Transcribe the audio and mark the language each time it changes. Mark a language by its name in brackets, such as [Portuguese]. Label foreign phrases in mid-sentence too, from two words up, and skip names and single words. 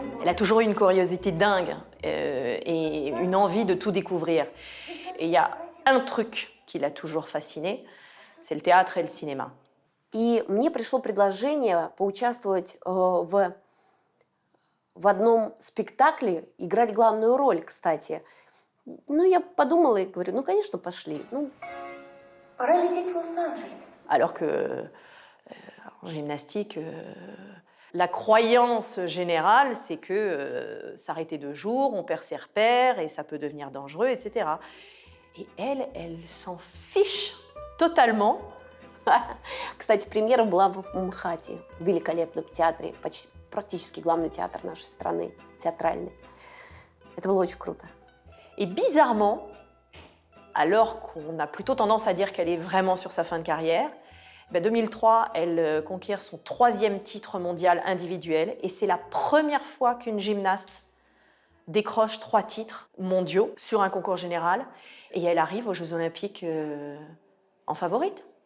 [French] a toujours eu une curiosité dingue et une envie de tout découvrir. Et il y a un truc qui l'a toujours fasciné, c'est le théâtre et le cinéma. [Russian] И мне пришло предложение поучаствовать в одном спектакле, играть главную роль, кстати. Ну, я подумала и говорю, ну, конечно, пошли. Ну, Пора лететь в Лос-Анджелес. [French] Alors que en gymnastique, la croyance générale, c'est que s'arrêter 2 jours, on perd ses repères et ça peut devenir dangereux, etc. Et elle s'en fiche totalement. [Russian] Кстати, премьера была в МХАТе, в великолепном театре, практически главный театр нашей страны, театральный. Это было очень круто. [French] Et bizarrement, alors qu'on a plutôt tendance à dire qu'elle est vraiment sur sa fin de carrière, 2003, elle conquiert son 3e titre mondial individuel et c'est la première fois qu'une gymnaste décroche 3 titres mondiaux sur un concours général et elle arrive aux Jeux Olympiques en favorite.